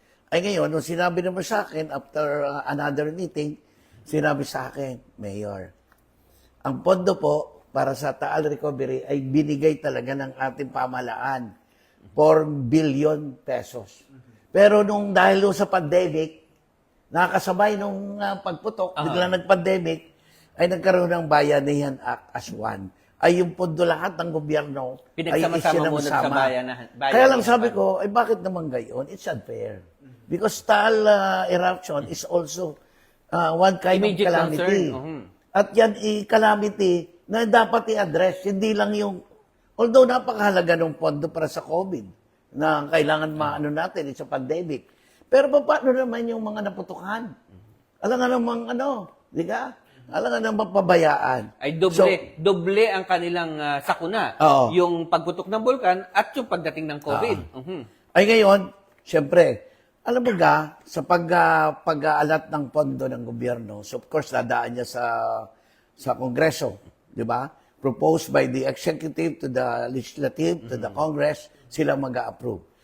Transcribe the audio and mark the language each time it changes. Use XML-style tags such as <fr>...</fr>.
<tl>Ay ngayon, nung sinabi naman sa akin,</tl> <en>after another meeting,</en> <tl>sinabi sa akin, Mayor, ang pondo po para sa Taal Recovery ay binigay talaga ng ating pamahalaan, 4 billion pesos. Pero dahil sa pandemic, nakasabay nung pagputok, biglang nag-pandemic, ay nagkaroon ng Bayanihan Act as one. Ay yung pondo lahat ng gobyerno ay Pinagsama-sama muna sa bayanihan. Kaya lang sabi ko, ay bakit naman gayon?</tl> <en>It's unfair. Because Taal eruption is also one kind of Immediate</en> <tl>calamity. At yan calamity na dapat i-address. Hindi lang yung, although napakahalaga ng pondo para sa COVID, na kailangan natin sa pandemic. Pero paano naman yung mga naputukan? Alam nga namang di ka? Alam nga naman pabayaan. Ay doble ang kanilang sakuna. Oo. Yung pagputok ng bulkan at yung pagdating ng COVID. Mhm. Ay ngayon, siyempre, alam mo ga, sa pag-aalat ng pondo ng gobyerno,</tl> <en>so of course,</en> <tl>dadaan niya sa Kongreso, di ba?</tl> <en>Proposed by the executive to the legislative, to the Congress,</en> <tl>sila mag-a-approve.</tl>